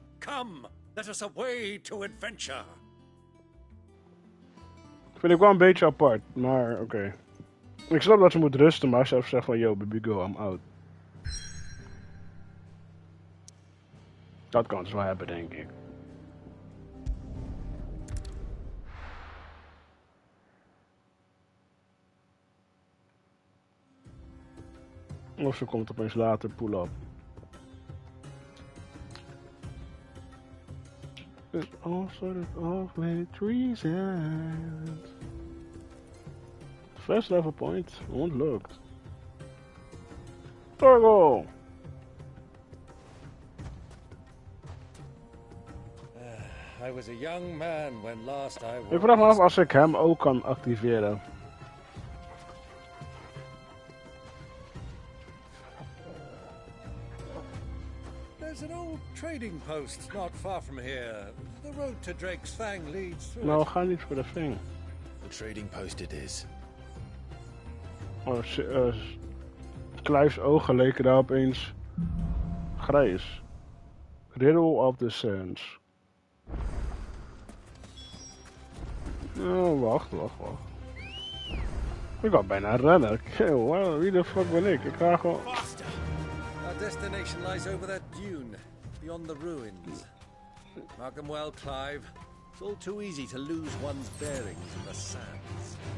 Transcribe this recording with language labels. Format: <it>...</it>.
<en>Come, let us away to adventure.</en> <nl>Vind ik wel een beetje apart, maar oké. Ik snap dat ze moet rusten, maar ze heeft gezegd van,</nl> <en>yo, baby, go, I'm out.</en> <nl>Dat kan ze wel hebben, denk ik. Of ze komt opeens later pull-up.</nl> <en>It's all sort of with reasons. First level point unlocked. Torgo! I was a young man when last I was...</en> <nl>Ik vraag me af als ik hem ook kan activeren.</nl> <en>There's an old trading post not far from here. The road to Drake's Fang leads through.</en> <nl>Nou, we gaan niet voor de Fang.</nl> <en>The trading post it is.</en> <nl>Oh, Clive's ogen leken daar opeens grijs.</nl> <en>Riddle of the Sands.</en> <nl>Oh, wacht. Ik kan bijna rennen. Wie de fuck ben ik? Ik ga gewoon...</nl> <en>Our destination lies over that dune, beyond the ruins. Mark them well, Clive. It's all too easy to lose one's bearings in the sands.</en>